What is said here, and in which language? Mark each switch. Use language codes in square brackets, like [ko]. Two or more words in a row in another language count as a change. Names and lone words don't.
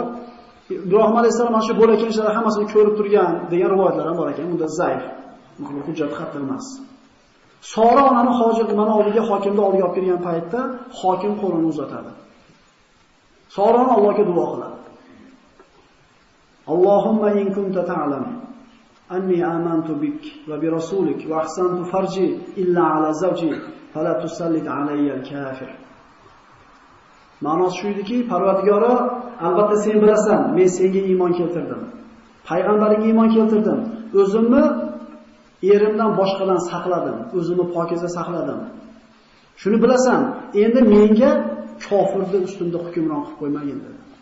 [uz] Ibrohim alayhisalom mana shu bo'layotgan ishlar hammasini ko'rib turgan degan rivoyatlar ham bor ekan. Unda zaif. Muhim hujjat xat emas. Sora onani hojat mana oldiga hokimni oldiga olib kelgan paytda hokim qo'lini uzatadi. Sora Allohga duo qiladi. [ar] اللهم إن كنت تعلم أني آمنت بك وبرسولك وأحصنت فرجي إلا على زوجي فلا تسلط علي الكافر. [uz] Ma'nosi shu ediki, Parvardigoro, albatta sen bilasan, men senga iymon keltirdim. Payg'ambaringga iymon keltirdim. O'zimni erimdan boshqadan saqladim, o'zimni pokiza saqladim. Shuni bilasan, endi menga kofirni ustimda hukmron qilib qo'ymagin dedi.